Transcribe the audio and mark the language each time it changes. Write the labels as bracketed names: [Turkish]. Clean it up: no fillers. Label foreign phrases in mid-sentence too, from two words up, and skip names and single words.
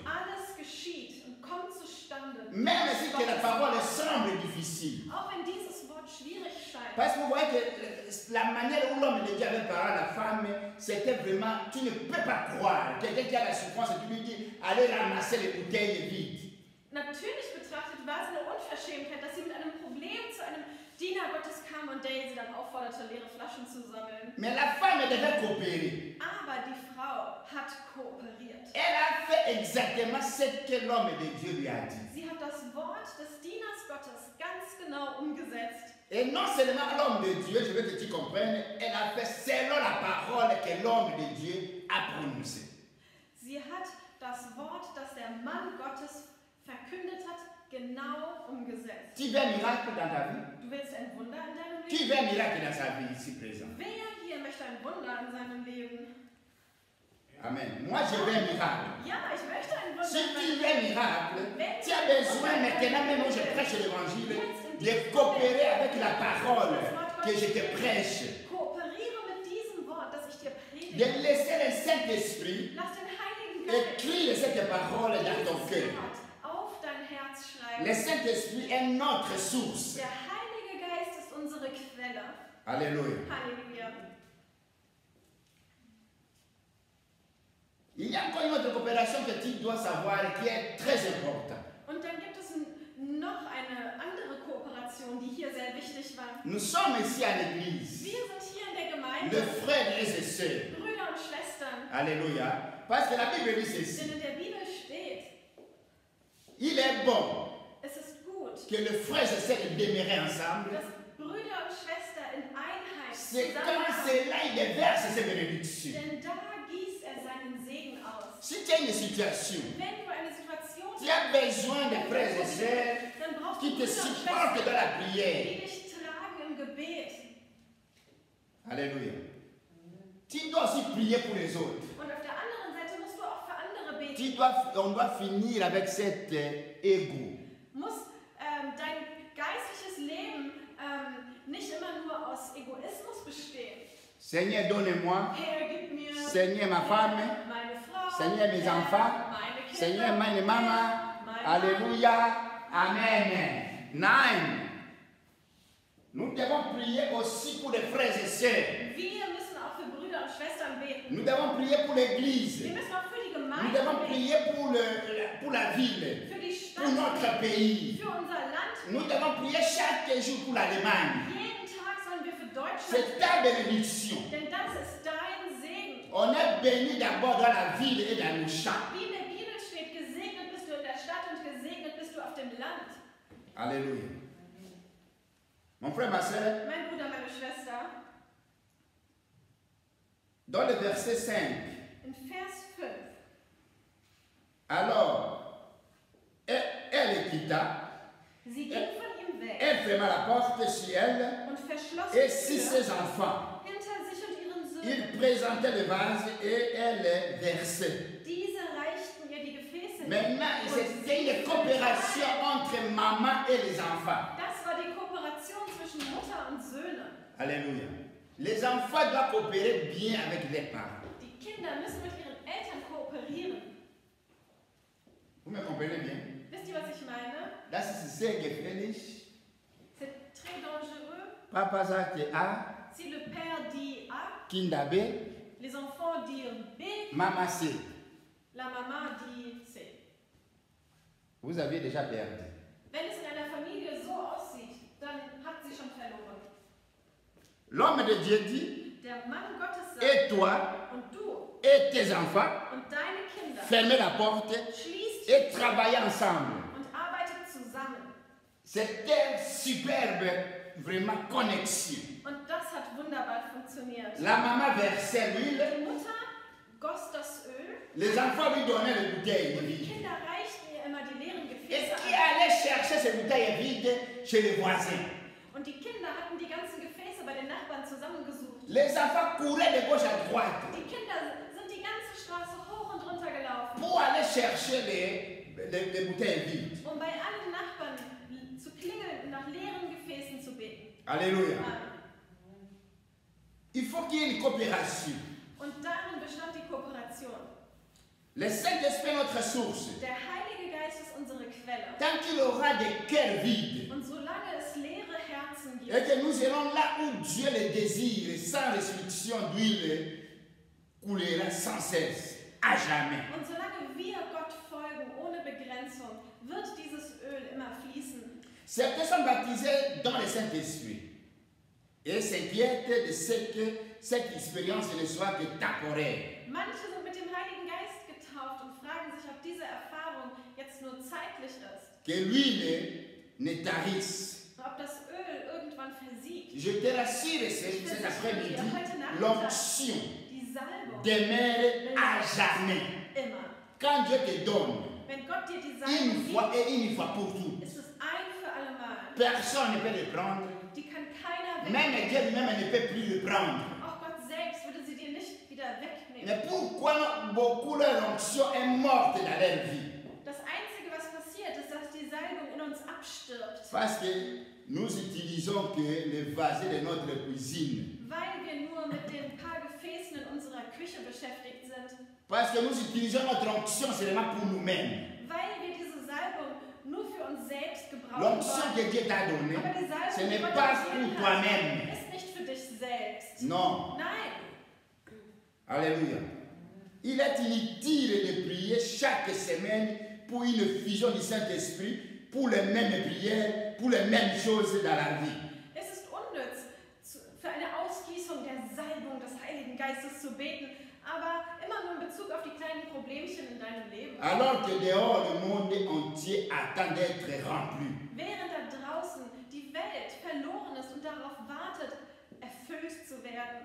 [German] Alles geschieht und kommt zustande. [French] Même si que la parole semble difficile. [German] Auch wenn dieses Wort schwierig scheint. [French] Parce que vous voyez que la manière où l'homme de Dieu avait parlé à la femme, c'était vraiment, tu ne peux pas croire. Quelqu'un qui a la souffrance, tu lui dis, allez ramasser les bouteilles vides. [German] Natürlich betrachtet war es eine Unverschämtheit, dass sie mit einem Problem zu einem Diener Gottes kam und der sie dann aufforderte, leere Flaschen zu sammeln. [French] Mais la femme devait coopérer. [German] Aber die Frau hat kooperiert. [French] Elle a fait exactement ce que l'homme de Dieu lui a dit. [German] Sie hat das Wort des Dieners Gottes ganz genau umgesetzt. [French] Et non seulement l'homme de Dieu, je veux que tu comprennes, elle a fait selon la parole que l'homme de Dieu a prononcée. [German] Sie hat das Wort, das der Mann Gottes verkündet hat, genau umgesetzt. [French] Tu veux un miracle dans ta vie? [German] Du willst ein Wunder in deinem [French] Tu [German] Leben? [French] veux un miracle dans sa vie ici présent? [German] Wer hier möchte ein Wunder in seinem Leben? [French] Amen. Moi, je veux un miracle. [German] Ja, ich möchte ein Wunder [French] Si [German] in [French] tu [German] meinem [French] veux un [German] Leben. [French] miracle, tu as besoin maintenant, même où je prêche l'évangile, de coopérer avec la parole que je te prêche. [German] Kooperiere mit diesem Wort, das ich dir predige. [French] De laisser le Saint-Esprit [German] Lass den Heiligen Geist [French] écrire cette parole dans ton [German] dieses [French] cœur. [German] Wort auf dein Herz schreiben. [French] Le Saint-Esprit est notre source. [German] Der Heilige Geist ist unsere Quelle. [French] Alléluia. [German] Halleluja. [French] Il y a encore une autre coopération que tu dois savoir qui est très importante. [German] Und dann gibt es noch eine andere Kooperation, die hier sehr wichtig war. [French] Nous sommes ici à l'église, [German] Wir sind hier in der Gemeinde, [French] les frères et les sœurs. [German] Brüder und Schwestern. [French] Alléluia. Parce que la Bible dit ceci. [German] Denn in der Bibel steht, [French] Il est bon [German] es ist gut, [French] que les frères et sœurs demeurent ensemble. [German] dass Brüder und Schwestern in Einheit [French] C'est quand [German] zusammenkommen. [French] c'est là il déverse ses bénédictions. [German] Denn da gießt er seinen Segen aus. [French] Si tu as une situation, [German] Wenn du eine Situation [French] tu as besoin de frères et sœurs [German] dann brauchst [French] qui [German] du [French] te [German] Brüder und [French] supportent [German] Schwestern, [French] dans la prière. [German] die dich tragen im Gebet. [French] Alléluia. Tu dois aussi prier pour les autres. [German] Und auf der anderen Seite musst du auch für andere beten. [French] On doit finir avec cet ego. [German] Muss dein geistliches Leben nicht immer nur aus Egoismus bestehen. [French] Seigneur, donne-moi. [German] Herr, gib mir [French] Seigneur, ma femme. [German] meine Frau, [French] Seigneur, mes [German] Herr, [French] enfants. [German] meine Kinder, [French] Seigneur, [German] meine Mama. mein [French] Alléluia. Amen. Nein. Nous devons prier aussi pour les frères et sœurs. [German] Wir müssen auch für Brüder und Schwestern beten. [French] Nous devons prier pour l'église. [German] Wir müssen auch für die [French] Nous [German] Gemeinde [French] devons [German] beten, [French] prier pour la ville, [German] für die [French] pour [German] Stadt, [French] notre pays. [German] für unser Land. [French] Nous devons prier chaque jour pour l'Allemagne. [German] Jeden Tag sollen wir für Deutschland [French] C'est ta bénédiction. [German] denn das ist dein Segen. [French] On est béni d'abord dans la ville et dans nos champs. [German] Wie in der Bibel steht, gesegnet bist du in der Stadt und gesegnet bist du auf dem Land. [French] Alléluia. Mon frère, ma soeur, [German] Mein Bruder, meine Schwester, [French] dans le verset 5, [German] in Vers 5, [French] alors, elle quitta. [German] Sie ging von ihm weg [French] Elle ferma la porte sur elle [German] und verschloss [French] et [German] die [French] sur [German] Tür [French] ses enfants. [German] hinter sich und ihren [French] Il [German] Söhnen. [French] présentait le vase et elle les versait. [German] Diese reichten ihr die Gefäße hin. [French] Maintenant, [German] und [French] c'était [German] sie [French] une coopération entre maman et les enfants. [German] Das war die Kooperation zwischen Mutter und Söhne. [French] Alléluia. Les enfants doivent coopérer bien avec les parents. [German] Die Kinder müssen mit ihren Eltern kooperieren. [French] Vous me comprenez bien? [German] Wisst ihr, was ich meine? Das ist sehr gefährlich. [French] C'est très dangereux. [German] Papa sagt A, [French] Si le père dit A, [German] Kinda B, [French] les enfants disent B, Maman C. la maman dit C. Vous avez déjà perdu. [German] Wenn es in einer Familie so aussieht, dann hat sie schon verloren. [French] L'homme de Dieu dit, [German] Der Mann Gottes sagt, [French] et toi [German] und du [French] et tes enfants, [German] und deine Kinder [French] fermez la porte [German] schließt [French] et travaillez ensemble. [German] und arbeitet zusammen. [French] C'était superbe, vraiment connexion. [German] Und das hat wunderbar funktioniert. [French] La maman versait l'huile, [German] Die Mutter goss das Öl [French] les enfants lui donnaient les bouteilles [German] und die [French] vides. [German] Kinder reichten ihr immer die leeren [French] Et [German] Gefäße [French] qui [German] an. [French] allait chercher ces bouteilles vides chez les voisins. [German] Und die Kinder hatten die ganzen Gefäße bei den Nachbarn zusammengesucht. [French] Les enfants couraient de gauche à droite [German] Die Kinder sind die ganze Straße hoch und runter gelaufen, [French] pour aller chercher les bouteilles vides. [German] um bei allen Nachbarn zu klingeln und nach leeren Gefäßen zu beten. [French] Alléluia. Amen. Il faut qu'il y ait une coopération. [German] Und darin bestand die Kooperation. [French] Le Saint-Esprit est notre source. [German] Der Heilige Geist ist unsere Quelle. [French] Tant qu'il aura des cœurs vides [German] Und solange es leere Herzen [French] et [German] gibt [French] que nous irons là où Dieu le désire, sans restriction d'huile, coulera sans cesse, à jamais. [German] und solange wir Gott folgen, ohne Begrenzung, wird dieses Öl immer fließen. [French] Certains sont baptisés dans le Saint-Esprit et s'inquiètent de ce que cette expérience ne soit que temporaire. [German] Manche sind mit dem Heiligen Geist getauft und fragen sich, ob diese Erfahrung jetzt nur zeitlich ist, [French] Que l'huile ne tarisse. [German] ob das Öl irgendwann versiegt. [French] Je te rassure cet après-midi, l'onction [German] Die Salbung [French] demeure à jamais. [German] immer. [French] Quand Dieu te donne, [German] Wenn Gott dir die Salbung [French] une fois [German] gibt, [French] et une fois pour toutes, [German] ist es ein für alle Mal. [French] personne ne peut le prendre. [German] Die kann keiner [French] Même [German] wegnehmen. [French] Dieu lui-même ne peut plus le prendre. [German] Auch Gott selbst würde sie dir nicht wieder wegnehmen. [French] Mais pourquoi beaucoup leur onction est morte dans leur vie? [German] Das Einzige, was passiert, ist, dass die Salbung in uns abstirbt. [French] Parce que nous utilisons que le vase de notre cuisine. [German] Weil wir nur mit den paar Gefäßen in unserer Küche beschäftigt sind. [French] Parce que nous utilisons notre onction seulement pour nous-mêmes. [German] Weil wir diese Salbung nur für uns selbst gebrauchen [French] L'onction [German] wollen. [French] que Dieu t'a donnée, [German] Aber die [French] ce [German] Salbung, die [French] n'est [German] Gott [French] pas [German] uns [French] pour [German] gegeben [French] toi-même. [German] hat, ist nicht für dich selbst. [French] Non. [German] Nein. [French] Alléluia. Il est inutile de prier chaque semaine pour une fusion du Saint-Esprit, pour les mêmes prières, pour les mêmes choses dans la vie. [German] Es ist unnütz, für eine Ausgießung der Salbung des Heiligen Geistes zu beten, aber immer nur in Bezug auf die kleinen Problemchen in deinem Leben. [French] Alors que dehors, le monde entier attend d'être rempli. [German] Während da draußen die Welt verloren ist und darauf wartet, erfüllt zu werden.